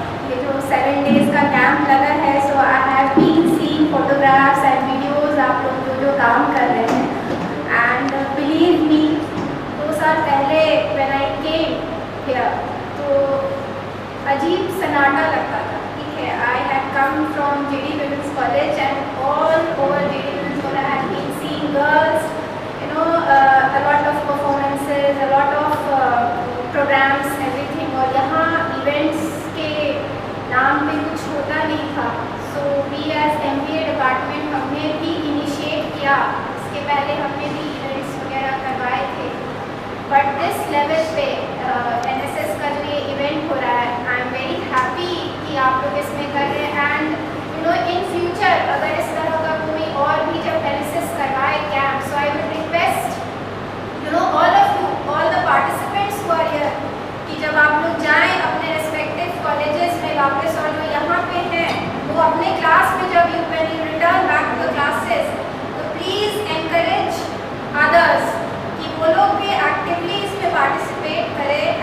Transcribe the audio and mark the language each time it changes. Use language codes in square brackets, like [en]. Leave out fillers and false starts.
[hi] ये जो 7 days का कैंप लगा है, [en] so I have been seeing photographs and videos [hi] आप लोग जो काम कर रहे हैं, [en] and believe me [hi] 2 साल पहले [en] when I came here [hi] तो अजीब सन्नाटा लगता था, ठीक है। [en] I had come from JD Women's College and all over JD Women's College I had been seeing girls, you know, a lot of performances, a lot of programs, everything, [hi] और यहाँ events के नाम पे कुछ होता नहीं था। [en] So we as MBA [hi] department हमने भी इनिशिएट किया, इसके पहले हमने भी इवेंट्स वगैरह करवाए थे, [en] but this level [hi] पे NSS का जो ये इवेंट हो रहा है, [en] I am very happy [hi] कि आप लोग इसमें कर रहे हैं। [en] and you know in future [hi] अगर इस तरह का कोई और भी जब NSS करवाए camp, [en] so I would request you know all of you, all the participants who are here, [hi] कि जब आप लोग जाएं अपने रेस्पेक्टिव कॉलेजेस में वापस और जो यहाँ पे हैं वो अपने क्लास में जब [en] you when you return back to classes, [hi] तो [en] please encourage others [hi] कि वो लोग भी एक्टिवली इसमें पार्टिसिपेट करें।